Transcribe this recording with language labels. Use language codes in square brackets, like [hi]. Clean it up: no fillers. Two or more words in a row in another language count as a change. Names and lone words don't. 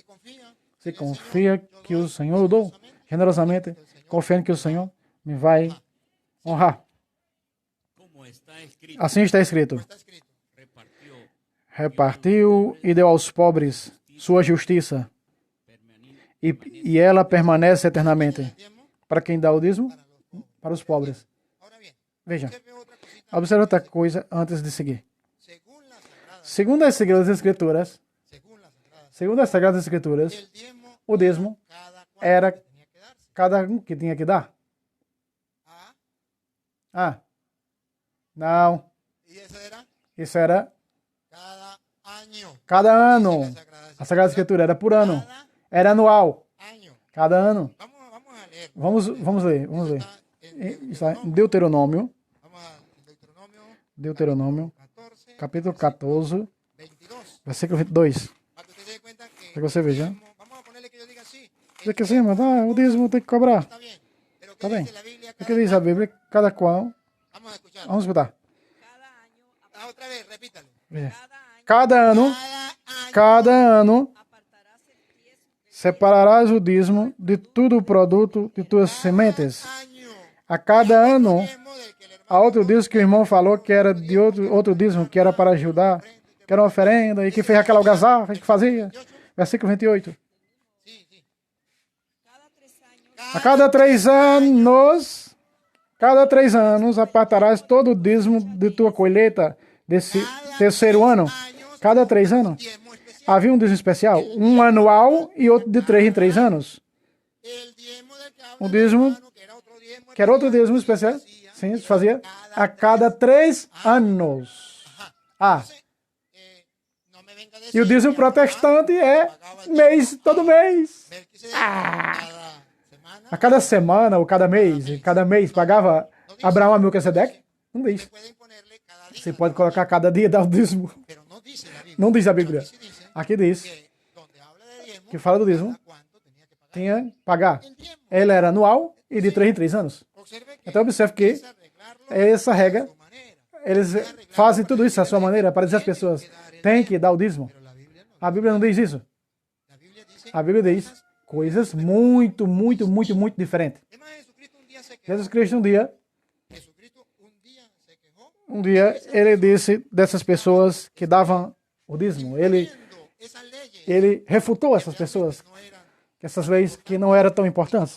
[pt] Você confia que o Senhor o dou generosamente, confiando que o Senhor me vai honrar. [es] como está escrito, [pt] Assim está escrito. Está escrito. [es] repartió [pt] Repartiu e deu aos pobres sua justiça, [es] permanente [pt] e ela permanece eternamente. [es] Diezmo [pt] Para quem dá o dízimo? Para os pobres. [es] Ahora bien, [pt] Veja, [es] usted ve otra cosita. [pt] observe outra coisa antes de seguir. [es] Según las sagradas, [pt] Segundo as Sagradas Escrituras, [es] según las sagradas, el diezmo [pt] o dízimo [es] cada cual era que tenía que darse. [pt] cada um que tinha que dar. Ah, Ah, não. [es] y eso era [pt] Isso era [es] cada año. [pt] cada ano. [es] Las sagradas [pt] A Sagrada Escritura era por ano. [es] Cada [pt] Era anual. [es] año. [pt] Cada ano. [es] Vamos a leer. [pt] Vamos ler. [es] Está en [pt] Está em Deuteronômio, [es] Vamos a Deuteronomio [pt] Deuteronômio, 14, capítulo 14, 22. versículo 22. [es] Para que usted se dé cuenta que [pt] Para que você veja. [es] vamos a ponerle que yo diga así. [pt] Diz que sim, mas o dízimo tem que cobrar. [es] Está bien. Pero ¿qué [pt] Está bem. [es] dice la Biblia? [pt] O que diz a Bíblia? Cada qual. [es] Vamos a escuchar. [pt] Vamos escutar. [es] Cada año, Ah, otra vez, repítalo. [pt] Veja. [es] cada año [pt] Cada ano [es] apartarás el diezmo [pt] separarás o dízimo de todo o produto de tuas sementes. [es] Año. [pt] A cada ano, [es] Diezmo del que el hermano [pt] a outro dízimo que o irmão falou que era de outro dízimo, que era para ajudar, que era uma oferenda, e que fez aquela algazarra que fazia. Versículo 28. [es] Sí, sí. cada 3 años [pt] A cada 3 anos, apartarás todo o dízimo de tua colheita desse terceiro ano. Cada 3 anos. [es] Diezmo especial. [pt] Havia um dízimo especial, um anual e outro de 3 em 3 anos. [es] El diezmo del que habla [pt] Um [es] el [pt] dízimo, [es] hermano, que era otro diezmo [pt] que era outro dízimo especial, sim, se fazia a cada 3 anos. Ah, [es] no me venga a [pt] e [es] decir [pt] o dízimo protestante é mês, todo mês. [es] Melquisedec cada semana. [pt] A cada semana ou cada mês pagava Abraão a Melquisedeque? Não diz. [es] Pueden ponerle cada día, [pt] Você pode colocar cada dia dar o dízimo. [es] pero no dice la Biblia. [pt] Não diz a Bíblia. [es] Sí dice [pt] Aqui diz [es] que donde habla de diezmo, [pt] que fala do dízimo, [es] cada cuánto tenía que pagar [pt] tinha que pagar. [es] el diezmo. [pt] Ele era anual e de 3 em 3 anos. [es] Observe que [pt] Então observe que [es] es arreglarlo [pt] essa regra, [es] a su manera. [pt] eles fazem tudo isso à sua maneira para dizer às pessoas, tem que dar o dízimo. [es] Pero la Biblia no. [pt] A Bíblia não diz isso. [es] La Biblia dice, [pt] A Bíblia diz coisas muito diferentes. [es] es más, Jesucristo un día se quejó. Jesus Cristo Jesucristo un día se quejó. [pt] um dia, ele disse dessas pessoas que davam o dízimo. [es] Viendo esas leyes [pt] Ele refutou essas pessoas, [es] no eran, [pt] que essas leis que não eram tão importantes